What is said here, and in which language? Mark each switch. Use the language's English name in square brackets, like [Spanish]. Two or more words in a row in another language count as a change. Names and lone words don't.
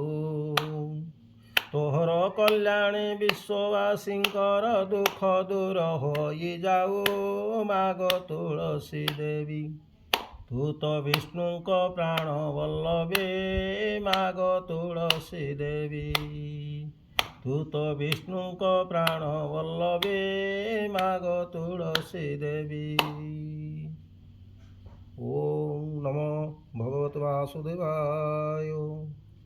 [Maithili] तोहर कल्याणी विश्ववासींकर दुख दूर होई जाऊ मागो तुलसी देवी तू तो विष्णुक प्राण वल्लभी मागो तुलसी देवी तू तो विष्णुक प्राण वल्लभी मागो तुलसी देवी। [Sanskrit] ओम नमो भगवते वासुदेवाय।